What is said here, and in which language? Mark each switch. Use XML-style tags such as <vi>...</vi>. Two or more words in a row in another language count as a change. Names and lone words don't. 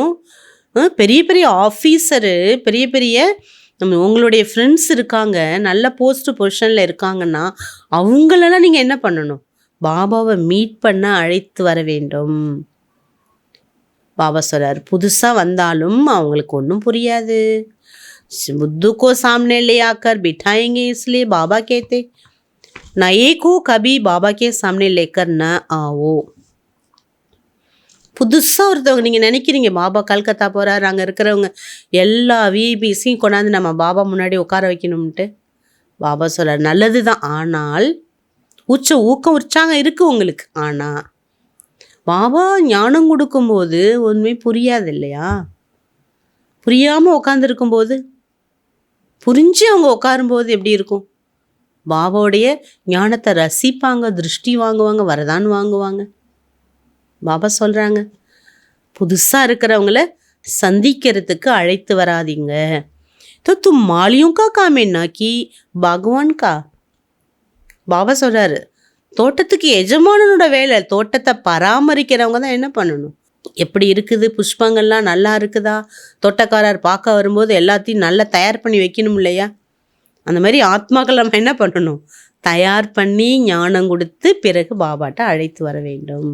<ta>பெரிய பெரிய ஆஃபீஸரு, பெரிய பெரிய உங்களுடைய ஃப்ரெண்ட்ஸ் இருக்காங்க, நல்ல</ta> <en>post positionil</en> <ta>இருக்காங்கன்னா அவங்களெல்லாம் நீங்கள் என்ன பண்ணணும்? பாபாவை மீட் பண்ண அழைத்து வர வேண்டும். பாபா சொல்கிறார், புதுசாக வந்தாலும் அவங்களுக்கு ஒன்றும் புரியாது.</ta> <hi>बुद्धू को सामने ले आकर बिठाएंगे, इसलिए बाबा कहते नए को कभी बाबा के सामने लेकर न आओ.</hi> <ta>புதுசாக ஒருத்தவங்க நீங்கள் நினைக்கிறீங்க பாபா கல்கத்தா போகிறார், அங்கே இருக்கிறவங்க எல்லா விஐபிஸையும் கொண்டாந்து நம்ம பாபா முன்னாடி உட்கார வைக்கணும்ன்ட்டு. பாபா சொல்கிறார், நல்லது தான், ஆனால் உற்சாகம் இருக்குது உங்களுக்கு. ஆனால் பாபா ஞானம் கொடுக்கும்போது ஒன்றுமே புரியாது இல்லையா? புரியாமல் உட்காந்துருக்கும்போது, புரிஞ்சு அவங்க உட்காரும்போது எப்படி இருக்கும்? பாபாவுடைய ஞானத்தை ரசிப்பாங்க, திருஷ்டி வாங்குவாங்க, வரதான் வாங்குவாங்க. பாபா சொல்கிறாங்க, புதுசாக இருக்கிறவங்கள சந்திக்கிறதுக்கு அழைத்து வராதிங்க.</ta> <hi>तो तुम मालियों का काम है ना कि भगवान का.</hi> <ta>பாபா சொல்கிறாரு, தோட்டத்துக்கு எஜமானனோட வேலை, தோட்டத்தை பராமரிக்கிறவங்க தான் என்ன பண்ணணும். எப்படி இருக்குது, புஷ்பங்கள்லாம் நல்லா இருக்குதா, தோட்டக்காரர் பார்க்க வரும்போது எல்லாத்தையும் நல்லா தயார் பண்ணி வைக்கணும் இல்லையா? அந்த மாதிரி ஆத்மாக்கள் நம்ம என்ன பண்ணணும்? தயார் பண்ணி ஞானம் கொடுத்து பிறகு பாபாட்ட அழைத்து வர வேண்டும்.</ta>